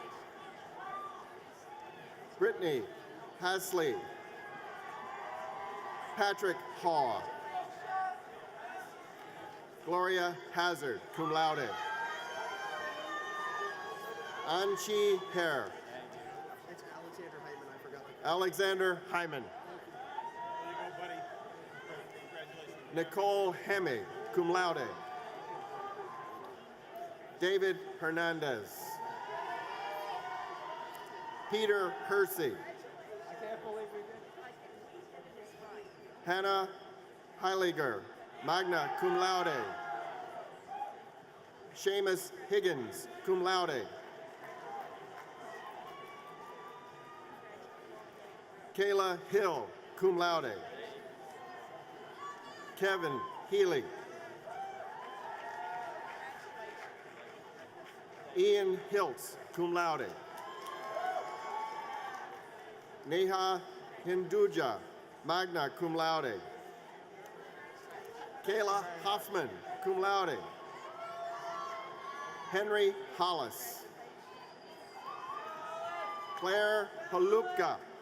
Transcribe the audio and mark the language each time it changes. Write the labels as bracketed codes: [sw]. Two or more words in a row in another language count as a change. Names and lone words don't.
[en] Brittany Hasley. Patrick Haw. Gloria Hazard, [la] cum laude. [en] Anchi Hare. It's Alexander Hyman, I forgot the Alexander Hyman. There you go, buddy. Congratulations. Nicole Hemme, [la] cum laude. [en] David Hernandez. Peter Hersey. Hannah Heiliger, [la] magna cum laude. [en] Seamus Higgins, [la] cum laude. [en] Kayla Hill, [la] cum laude. [en] Kevin Healy. Ian Hiltz, [la] cum laude. [en] Neha Hinduja, [la] magna cum laude. [en] Kayla Hoffman, [la] cum laude. [en] Henry Hollis. Claire Holupka.